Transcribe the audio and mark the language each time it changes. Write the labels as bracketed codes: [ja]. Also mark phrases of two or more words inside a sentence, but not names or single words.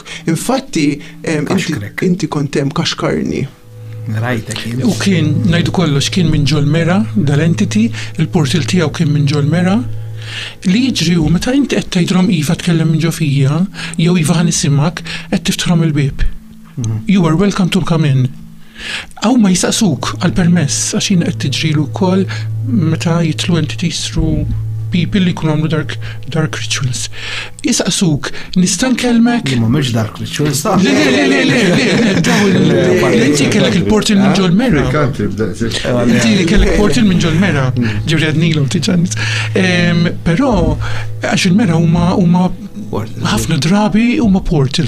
[mt] Infatti inti kont hemm kaxkarni. Rajtek. U kien ngħidu kollox kien minn ġol-mera dal-entity, il-portal tiegħu kien minn ġol-mera. Li jiġri u meta inti qed tgħidhom iva tkellem minn ġo fija, jew iva ħanisimgħek qed tiftaħhom il-bieb. [en] You are welcome to come in. [mt] Aw ma jisaqsuk għal-permess għax jien qed tiġrilu wkoll meta jitlu [en] entities through people [mt] li jkunu għamlu [en] dark rituals. [mt] Jisaqsuk, nista' nkellmek? Ma mhux [en] dark rituals. [mt] Le, inti kellek il-portal minn ġol-mera. Inti kellek portal minn ġol-mera. Ġewri għadnilhom tiġannis. Però għax il-mera huma ħafna drabi huma portals.